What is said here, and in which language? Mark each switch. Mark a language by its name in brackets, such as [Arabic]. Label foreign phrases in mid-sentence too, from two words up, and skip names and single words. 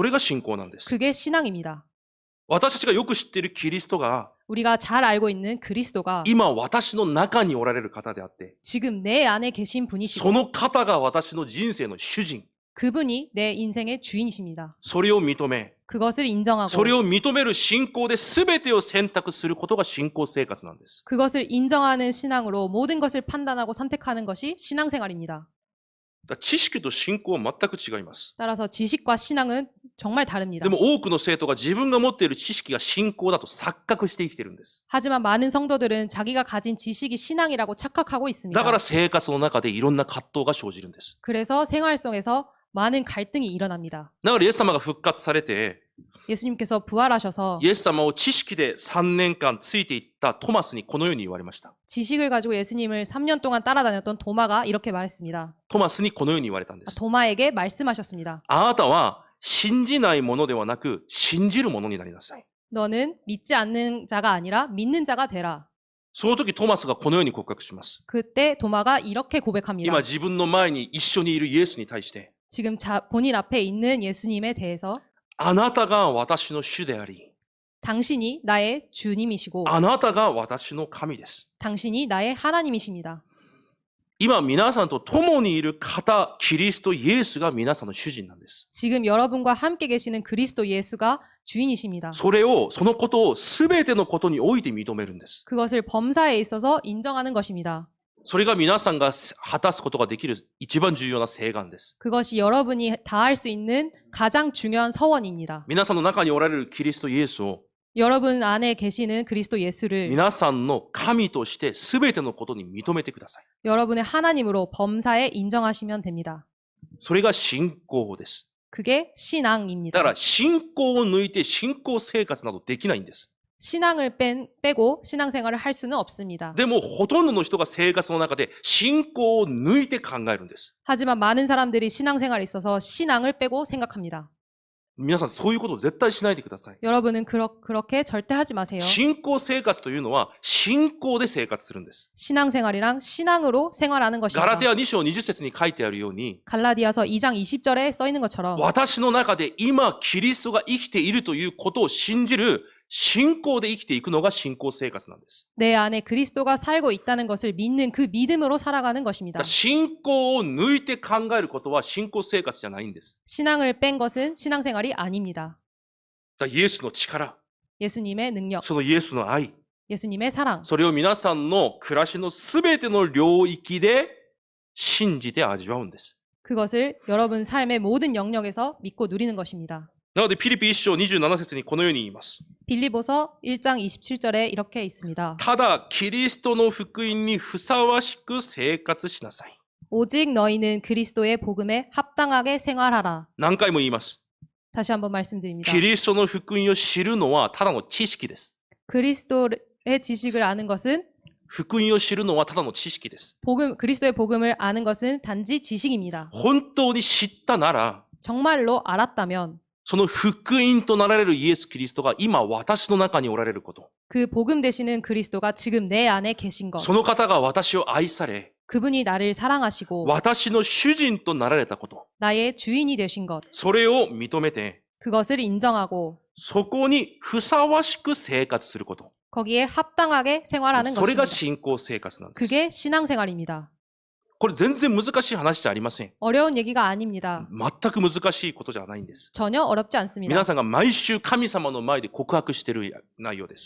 [Japanese] それが信仰なんです。 [Korean] 그게 신앙입니다. [Japanese] 私たちがよく知っているキリストが、 [Korean] 우리가 잘 알고 있는 그리스도가 [Japanese] 今私の中におられる方であって、 [Korean] 지금 내 안에 계신 [Japanese] そ [Korean] 분이시고 [Japanese] の方が私の人生の主人。 [Korean] 그분이 내 인생의 주인이십니다. [Japanese] それを認め、 [Korean] 그것을 인정하고 [Japanese] それを認める信仰で全てを選択することが信仰生活なんです。 [Korean] 그것을 인정하는 신앙으로 모든 것을 판단하고 선택하는 것이 신앙생활입니다. [Japanese] だから知識と信仰は全く違います。 [Korean] 따라서 지식과 신앙은 정말 다릅니다. [Japanese] でも多くの生徒が自分が持っている知識が信仰だと錯覚して生きているんです。 [Korean] 하지만 많은 성도들은 자기가 가진 지식이 신앙이라고 착각하고 있습니다. [Japanese] だから生活の中でいろんな葛藤が生じるんです。 [Korean] 그래서 생활 속에서 많은 갈등이 일어납니다. [Japanese] だからイエス様が復活されて、 [Korean] 예수님께서 부활하셔서 [Japanese] イエス様を知識で3年間ついていったトマスにこのように言われました。 [Korean] 지식을 가지고 예수님을 3년 동안 따라다녔던 도마가 이렇게 말했습니다. [Japanese] トマスにこのように言われたんです。 [Korean] 도마에게 말씀하셨습니다. [Japanese] あなたは信じないものではなく信じるものになりなさい。 [Korean] 너는 믿지 않는 자가 아니라 믿는 자가 되라. [Japanese] その時トマスがこのように告白します。 [Korean] 그때 도마가 이렇게 고백합니다. [Japanese] 今自分の前に一緒にいるイエスに対して、 [Korean] 지금 본인 앞에 있는 예수님에 대해서 [Japanese] あなたが私の主であり、 [Korean] 당신이 나의 주님이시고 [Japanese] あなたが私の神です。 [Korean] 당신이 나의 하나님이십니다. [Japanese] 今皆さんと共にいる方、キリストイエスが皆さんの主人なんです。 [Korean] 지금 여러분과 함께 계시는 그리스도 예수가 주인이십니다. [Japanese] そのことを全てのことにおいて認めるんです。 [Korean] 그것을 범사에 있어서 인정하는 것입니다. [Japanese] それが皆さんが果たすことができる一番重要な誓願です。 [Korean] 그것이 여러분이 다할 수 있는 가장 중요한 서원입니다. [Japanese] 皆さんの中におられるキリストイエスを [Korean] 여러분 안에 계시는 그리스도 예수를 [Japanese] 皆さんの神として全てのことに認めてください。 [Korean] 여러분의 하나님으로 범사에 인정하시면 됩니다. [Japanese] それが信仰です。 [Korean] 그게 [Japanese] だ [Korean] 신앙입니다. [Japanese] から信仰を抜いて信仰生活などできないんです。 [Korean] 신앙을 빼고 신앙생활을 할 수는 없습니다. [Japanese] でもほとんどの人が生活の中で信仰を抜いて考えるんです。 [Korean] 하지만 많은 사람들이 신앙생활에 있어서 신앙을 빼고 생각합니다. [Japanese] 皆さんそういうことを絶対しないでください。 [Korean] 여러분은 그렇게 절대 하지 마세요. [Japanese] 信仰生活というのは信仰で生活するんです。 [Korean] 신앙생활이랑 신앙으로 생활하는 [Japanese] ガ [Korean] 것입니다. [Japanese] ラテヤ2章20節に書いてあるように、 [Korean] 갈라디아서 2장 20절에 써 있는 것처럼 [Japanese] 私の中で今キリストが生きているということを信じる信仰で生きていくのが信仰生活なんです。 [Korean] 내 안에 그리스도가 살고 있다는 것을 믿는 그 믿음으로 살아가는 [Japanese] だ [Korean] 것입니다. [Japanese] から信仰を抜いて考えることは信仰生活じゃないんです。 [Korean] 신앙을 뺀 것은 신앙생활이 아닙니다. [Japanese] だからイエスの力、 [Korean] 예수님의 능력, [Japanese] そのイエスの愛、 [Korean] 예수님의 사랑, [Japanese] それを皆さんの暮らしのすべての領域で信じて味わうんです。 [Korean] 그것을 여러분 삶의 모든 영역에서 믿고 누리는 것입니다. [Japanese] なのでピリピ1章27節にこのように言います。 [Korean] 빌립보서 1장 27절에 이렇게 있습니다. [Japanese] ただキリストの福音にふさわしく生活しなさい。 [Korean] 오직 너희는 그리스도의 복음에 합당하게 생활하라. [Japanese] 何回も言います。 [Korean] 다시 한번 말씀드립니다. [Japanese] キリストの福音を知るのはただの知識です。 [Korean] 그리스도의 지식을 아는 것은 [Japanese] 福音を知るのはただの知識です。 [Korean] 그리스도의 복음을 아는 것은 단지 지식입니다. [Japanese] 本当に知ったなら、 [Korean] 정말로 알았다면 [Japanese] その福音となられるイエス・キリストが今私の中におられること。 [Korean] 그 복음 되시는 그리스도가 지금 내 안에 계신 것. [Japanese] その方が私を愛され、 [Korean] 그분이 나를 사랑하시고 [Japanese] 私の主人となられたこと。 [Korean] 나의 주인이 되신 것. [Japanese] それを認めて、 [Korean] 그것을 인정하고 [Japanese] そこにふさわしく生活すること。 [Korean] 거기에 합당하게 생활하는 [Japanese] それが [Korean] 것입니다. [Japanese] 信仰生活なんです。 [Korean] 그게 신앙생활입니다. [Japanese] これ全然難しい話じゃありません。 [Korean] 어려운 얘기가 아닙니다. [Japanese] 全く難しいことじゃないんです。 [Korean] 전혀 어렵지 않습니다. [Japanese] 皆さんが毎週神様の前で告白している内容です。